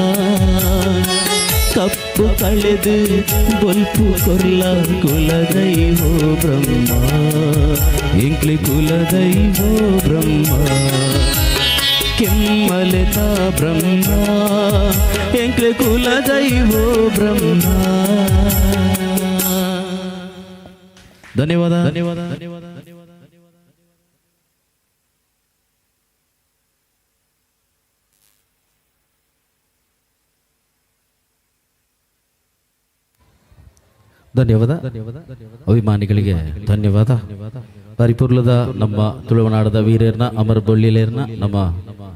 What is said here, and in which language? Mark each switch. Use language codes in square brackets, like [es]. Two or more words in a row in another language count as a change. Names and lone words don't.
[tcy] ಕಪ್ಪು ಕಳೆದು ಬೊಲ್ಪು ಕೊರ್ಲ ಕುಲದೈವೋ ಬ್ರಹ್ಮ ಎಂಕ್ಲೆ ಕುಲದೈವೋ ಬ್ರಹ್ಮ ಕೆಮ್ಮಲೆತ ಬ್ರಹ್ಮ ಎಂಕ್ಲೆ ಕುಲದೈವೋ ಬ್ರಹ್ಮ ಧನ್ಯವಾದ ಧನ್ಯವಾದ ಧನ್ಯವಾದ [kn] ಧನ್ಯವಾದ ಅಭಿಮಾನಿಗಳಿಗೆ ಧನ್ಯವಾದ [tcy] ಪರಿಪೂರ್ಣದ ನಮ್ಮ ತುಳುನಾಡದ ವೀರರ್ನ ಅಮರ ಬೊಳ್ಳಿಲೇರ್ನ ನಮ್ಮ ದೈವ